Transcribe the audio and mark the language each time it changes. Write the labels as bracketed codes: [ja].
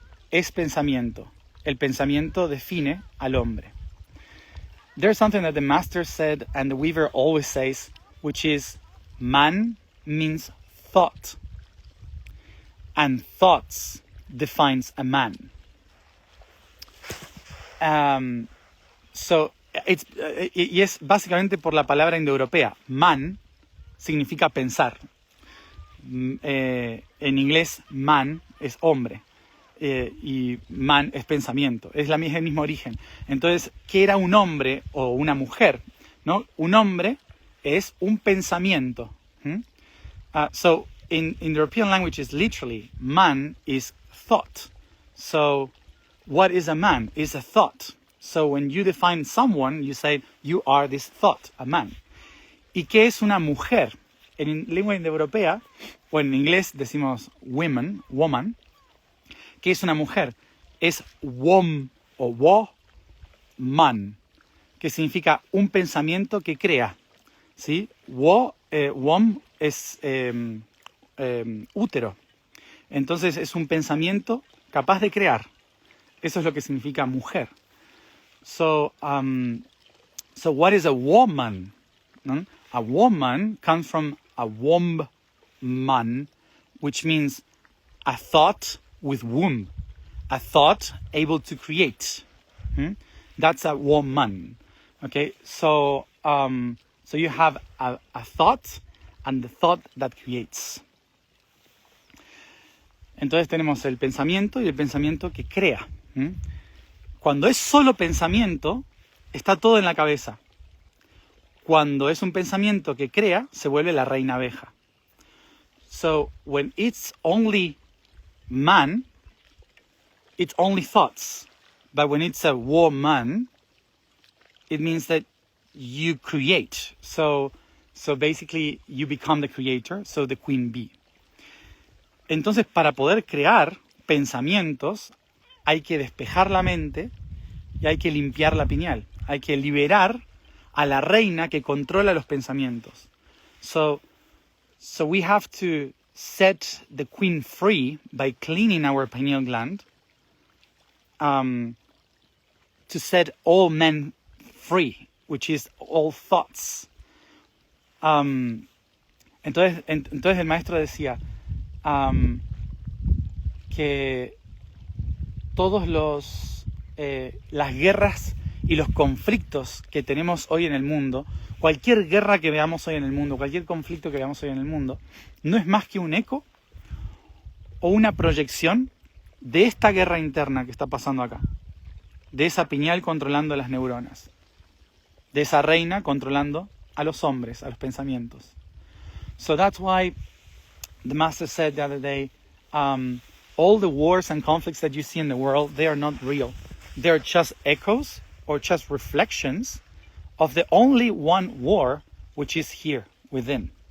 [es] es pensamiento. El pensamiento define al hombre. [en] There's something that the master said and the weaver always says, which is, man means thought. And thoughts defines a man. [es] Y es básicamente por la palabra indoeuropea. Man significa pensar. En inglés, man es hombre. Y man es pensamiento. Es el mismo origen. Entonces, ¿qué era un hombre o una mujer? ¿No? Un hombre es un pensamiento. [en] So, in the European languages, literally, man is thought. So, what is a man? Is a thought. So, when you define someone, you say, you are this thought, a man. [es] ¿Y qué es una mujer? En lengua indoeuropea, o en inglés decimos woman. ¿Qué es una mujer? Es wom o wo-man, que significa un pensamiento que crea. ¿Sí? Wom es útero. Entonces es un pensamiento capaz de crear. Eso es lo que significa mujer. [en] So what is a woman? [es] ¿No? [en] A woman comes from a womb-man, which means a thought with womb, a thought able to create. That's a woman. Okay, so you have a thought and the thought that creates. [es] Entonces tenemos el pensamiento y el pensamiento que crea. Cuando es solo pensamiento, está todo en la cabeza. Cuando es un pensamiento que crea, se vuelve la reina abeja. [en] So, when it's only man, it's only thoughts. But when it's a woman, it means that you create. So basically, you become the creator, so the queen bee. [es] Entonces, para poder crear pensamientos, hay que despejar la mente y hay que limpiar la pineal. Hay que liberar a la reina que controla los pensamientos. [en] So we have to set the queen free by cleaning our pineal gland, to set all men free, which is all thoughts. [es] Entonces el maestro decía que todos las guerras y los conflictos que tenemos hoy en el mundo, cualquier guerra que veamos hoy en el mundo, cualquier conflicto que veamos hoy en el mundo, no es más que un eco o una proyección de esta guerra interna que está pasando acá, de esa pineal controlando las neuronas, de esa reina controlando a los hombres, a los pensamientos. [en] So that's why the master said the other day, all the wars and conflicts that you see in the world, they are not real. They're just echoes or just reflections of the only one war, which is here within.